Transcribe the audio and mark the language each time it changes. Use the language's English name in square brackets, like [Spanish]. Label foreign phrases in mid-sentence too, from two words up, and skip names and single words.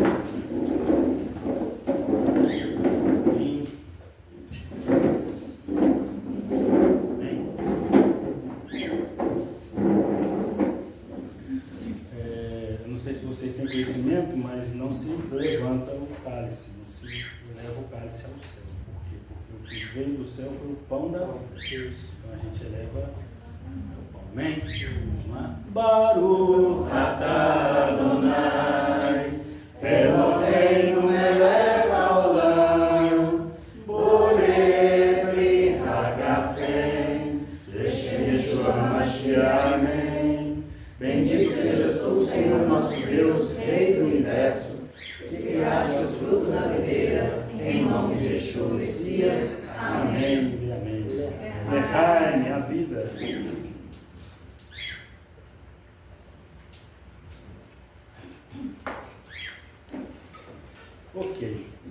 [Portuguese] Não sei se vocês têm conhecimento, mas não se levanta o cálice, não se eleva o cálice ao céu. Por quê? Porque o que veio do céu foi o pão da vida. Então a gente eleva o pão. Amém? Vamos lá? [Hebrew] ברוך אתה אדוני אלוהינו מלך העולם בורא פרי הגפן ישוע משיח, [Portuguese] amém. Bendito sejas tu, Senhor nosso Deus, Deus, Rei do Universo, que criaste o fruto na videira, em nome de Yeshua, Messias. Amém. Amém. Lechai, minha vida. Ok.